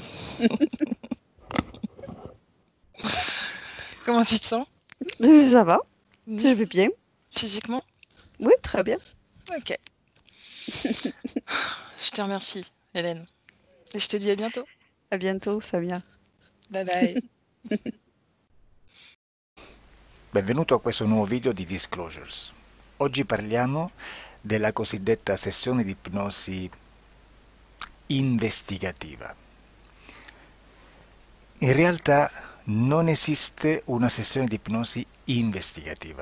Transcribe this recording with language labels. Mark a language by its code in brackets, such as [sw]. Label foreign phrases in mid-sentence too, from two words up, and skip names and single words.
[fr] Comment tu te sens? Ça va, Mhm. je vais bien. Physiquement? Oui, très bien. Ok. Je te remercie, Hélène. Et je te dis à bientôt. À bientôt, Samia. [en] Bye bye. Bye bye. [it] Benvenuto a questo nuovo video di Disclosures. Oggi parliamo della cosiddetta sessione di ipnosi investigativa. In realtà non esiste una sessione di ipnosi investigativa.